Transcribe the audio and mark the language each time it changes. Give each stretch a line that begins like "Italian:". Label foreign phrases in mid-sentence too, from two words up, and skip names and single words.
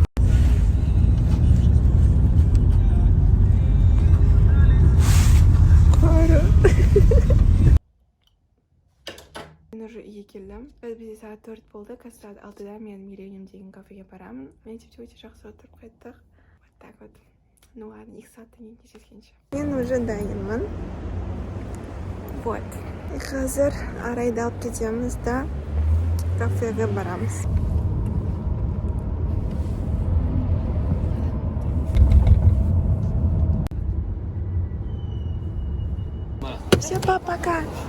Kazakh: Мен уже үйге келдім. Бізде сағат 4 болды. Қазір сағат 6-да мен Миллениум деген кафеге барамын. Мектепте өте жақсы отырып қайттық.
Russian: Вот так вот. Ну ладно, 2
Kazakh: сағаттан кейін кездескенше. Мен уже дайынмын. Вот. Қазір Арайды алып кетеміз да кафеге барамыз.
Russian: Все, пока.